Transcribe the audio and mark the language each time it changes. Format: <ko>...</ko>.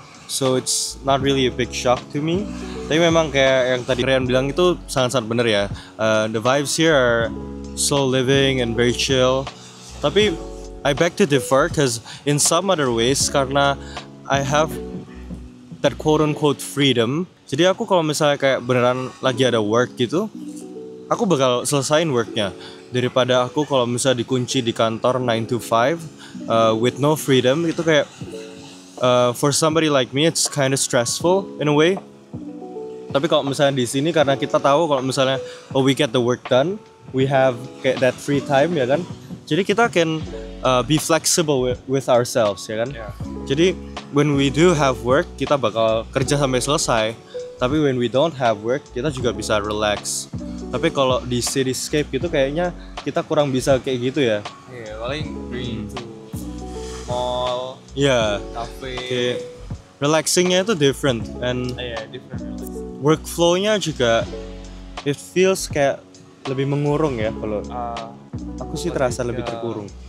<en>So it's not really a big shock to me.</en> <id>Tapi memang kayak yang tadi Rian bilang itu sangat-sangat bener ya.</id> <en>The vibes here are slow living and very chill.</en> <id>Tapi</id> <en>I beg to differ because in some other ways</en> <id>karena</id> <en>I have that quote-unquote freedom.</en> <id>Jadi aku kalau misalnya kayak beneran lagi ada work gitu, aku bakal selesain worknya. Daripada aku kalau misalnya dikunci di kantor</id> <en>9 to 5 with no freedom,</en> <id>itu kayak</id> <en>for somebody like me it's kind of stressful in a way.</en> <id>Tapi kalau misalnya di sini karena kita tahu kalau misalnya</id> <en>we get the work done, we have</en> <id>kayak</id> <en>that free time</en> <id>ya kan. Jadi kita</id> <en>can be flexible with ourselves</en> <id>ya kan.</id> <en>Yeah.</en> <id>Jadi</id> <en>when we do have work</en> <id>kita bakal kerja sampai selesai. Tapi</id> <en>when we don't have work</en> <id>kita juga bisa relax. Tapi kalau di cityscape gitu kayaknya kita kurang bisa kayak gitu ya. Iya, paling</id> <en>going to mall,</en> <id>Ya,</id> <en>cafe.</en> <id>kayak relaxingnya itu different and</id> <en>Different.</en> <id>workflow-nya juga</id> <en>it feels</en> <id>kayak lebih mengurung ya kalau aku sih terasa lebih terkurung.</id>